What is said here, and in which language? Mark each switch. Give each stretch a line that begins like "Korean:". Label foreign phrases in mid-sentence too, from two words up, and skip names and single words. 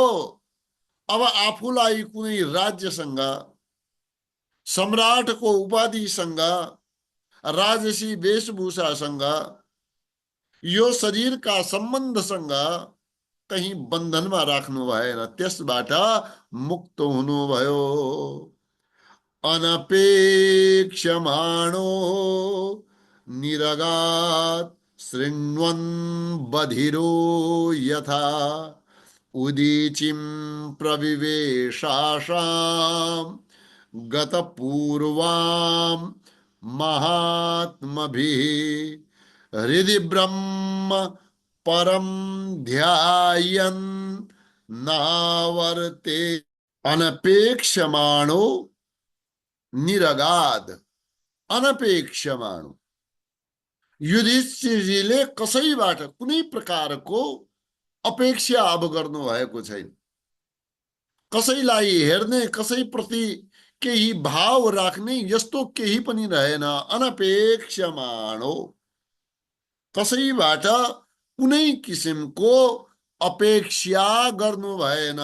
Nepali: अब आफूलाई कुनै राज्यसँग, सम्राटको उपाधिसँग, राजसी वेशभूषासँग, यो शरीरका सम्बन्धसँग कहीं बन्धनमा राख्नु भएन, त्यसबाट मुक्त हुनुभयो।
Sanskrit: अनपेक्षमाणो निरगात् शृण्वन् बधिरो यथा उदीचिं प्रविवेशाशां गतपूर्वां महात्मभिः हृदि ब्रह्म परम ध्यायन् नावर्ते। अनपेक्षमाणो निरगाद, अनपेक्षमाणो,
Nepali: युधिष्ठिरजीले कसैबाट कुनै प्रकारको अपेक्षा अब गर्नु भएको छैन। कसैलाई हेर्ने, कसैप्रति केही भाव राख्ने यस्तो केही पनि रहेन। अनपेक्षमाणो, कसैबाट कुनै किसिमको अपेक्षा गर्नु भएन।